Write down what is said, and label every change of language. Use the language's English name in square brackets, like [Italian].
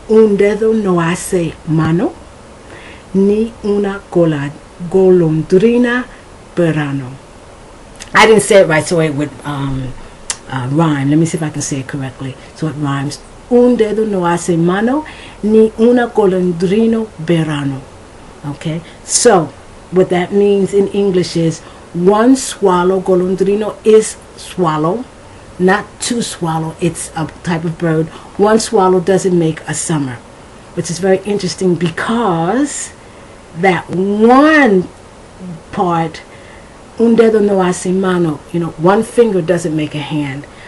[Spanish] Un dedo no hace mano, ni una golondrina verano. [English] I didn't say it right, so it would rhyme. Let me see if I can say it correctly. So it rhymes. [Spanish] Un dedo no hace mano, ni una golondrino verano. [English] Okay, so what that means in English is one swallow. Golondrino is swallow, not to swallow. It's a type of bird. One swallow doesn't make a summer, which is very interesting because that one part, [Spanish] un dedo no hace mano, [English] one finger doesn't make a hand.